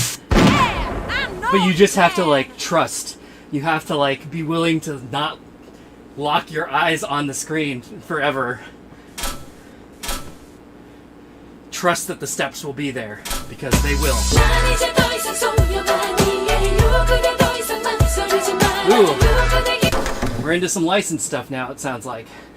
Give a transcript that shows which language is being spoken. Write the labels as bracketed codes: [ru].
[en] I know But you just have to can. like trust. You have to like be willing to not lock your eyes on the screen forever. Trust that the steps will be there because they will. [ko] 난 이제 더 이상 소녀가 아니에요. 그대 더 이상 망설이지 말아요. Ooh. 그대 [en] We're into some licensed stuff now, it sounds like.